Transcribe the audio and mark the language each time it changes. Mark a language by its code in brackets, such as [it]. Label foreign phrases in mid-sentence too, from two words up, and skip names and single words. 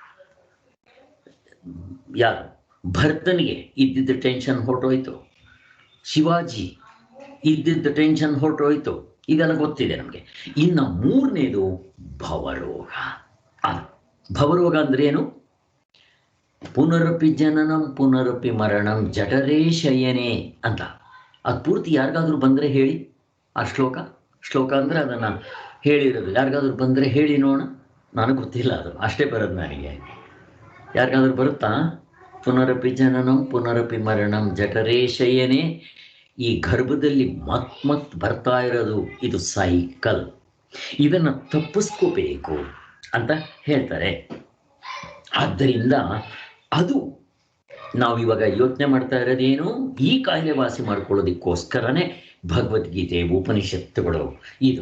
[kn] ಯಾರು ಭರತನಿಗೆ ಇದ್ದಿದ್ದ ಟೆನ್ಷನ್ ಹೊರಟೋಯ್ತು, ಶಿವಾಜಿ ಇದ್ದಿದ್ದ ಟೆನ್ಷನ್ ಹೊರಟೋಯ್ತು, ಇದೆಲ್ಲ ಗೊತ್ತಿದೆ ನಮಗೆ. ಇನ್ನು 3ನೇದು ಭವರೋಗ. ಭವರೋಗ ಅಂದ್ರೆ ಏನು? [sa] ಪುನರಪಿ ಜನನಂ ಪುನರಪಿ ಮರಣಂ ಜಠರೇ ಶಯನೆ ಅಂತ. [kn] ಅದು ಪೂರ್ತಿ ಯಾರಿಗಾದ್ರೂ ಬಂದರೆ ಹೇಳಿ ಆ ಶ್ಲೋಕ ಅಂದರೆ ಅದನ್ನು ಹೇಳಿರೋದು ಯಾರಿಗಾದ್ರೂ ಬಂದರೆ ಹೇಳಿ ನೋಡೋಣ. ನನಗೆ ಗೊತ್ತಿಲ್ಲ, ಅದು ಅಷ್ಟೇ ಬರೋದು ನನಗೆ. ಯಾರಿಗಾದ್ರೂ ಬರುತ್ತಾ? [sa] ಪುನರಪಿ ಜನನಂ ಪುನರಪಿ ಮರಣಂ ಜಠರೇ ಶಯನೆ. [kn] ಈ ಗರ್ಭದಲ್ಲಿ ಮತ್ ಬರ್ತಾ ಇರೋದು ಇದು ಸೈಕಲ್. ಇದನ್ನು ತಪ್ಪಿಸ್ಕೋಬೇಕು ಅಂತ ಹೇಳ್ತಾರೆ. ಆದ್ದರಿಂದ ಅದು ನಾವು ಇವಾಗ ಯೋಚನೆ ಮಾಡ್ತಾ ಇರೋದೇನು? ಈ ಕಾಯಿಲೆ ವಾಸಿ ಮಾಡ್ಕೊಳ್ಳೋದಕ್ಕೋಸ್ಕರನೇ ಭಗವದ್ಗೀತೆ, ಉಪನಿಷತ್ತುಗಳು ಇದು.